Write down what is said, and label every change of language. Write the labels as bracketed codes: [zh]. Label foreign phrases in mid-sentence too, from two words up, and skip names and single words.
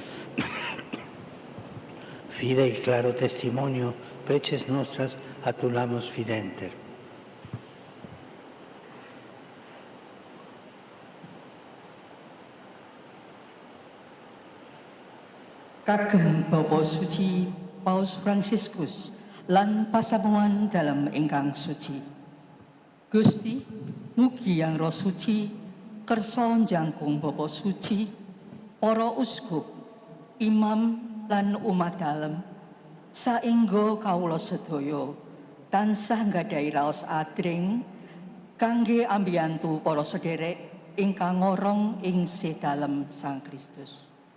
[la] fide y claro testimonio preces nostras atulamos fidenter. [jv] Kagem Bapa Suci Paus Fransiskus lan pasamuan dalam ingkang suci. Gusti, mugi yang Roh Suci kersa njangkung Bapa Suci, para uskup, imam lan umat dalem, saengga kawula sedaya tansah nggadahi raos adring kangge ambiyantu para sederek ingkang ngorong ing sedalem Sang Kristus.